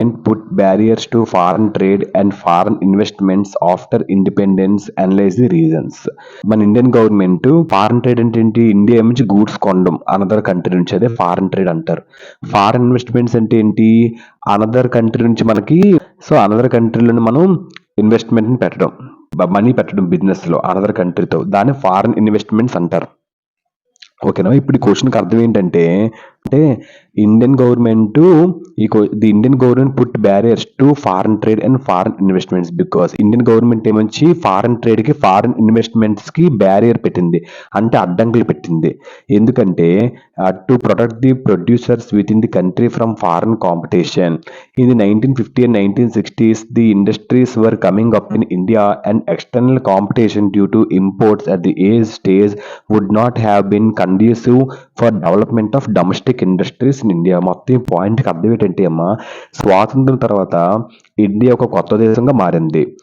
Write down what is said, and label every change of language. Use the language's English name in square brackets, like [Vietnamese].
[English] barriers to foreign trade and foreign investments after independence. Analyze the reasons. [Telugu] మన Indian government foreign trade అంటే ఏంటి? India నుంచి goods కొనడం another country నుంచి, అదే ఫారెన్ ట్రేడ్ అంటారు. ఫారెన్ ఇన్వెస్ట్మెంట్స్ అంటే ఏంటి? అనదర్ కంట్రీ నుంచి మనకి, సో అనదర్ కంట్రీలోని మనం ఇన్వెస్ట్మెంట్ పెట్టడం, మనీ పెట్టడం బిజినెస్ లో అనదర్ కంట్రీతో, దాన్ని ఫారెన్ ఇన్వెస్ట్మెంట్స్ అంటారు. ఓకేనా? ఇప్పుడు ఈ క్వశ్చన్కి అర్థం ఏంటంటే, Indian government [English] the Indian government put barriers to foreign trade and foreign investments because [Telugu] Indian government ఏమొచ్చి foreign trade కి ఫారెన్ ఇన్వెస్ట్మెంట్స్ కి బ్యారియర్ పెట్టింది, అంటే అడ్డంకులు పెట్టింది. ఎందుకంటే [English] To protect the producers within the country from foreign competition. In the 1950 and 1960s, the industries were coming up in India, and external competition due to imports at the stage would not have been conducive for development of domestic industries in India. [Telugu] మొత్తం పాయింట్కి అర్థం ఏంటంటే అమ్మా, స్వాతంత్రం తర్వాత India ఒక కొత్త దేశంగా మారింది.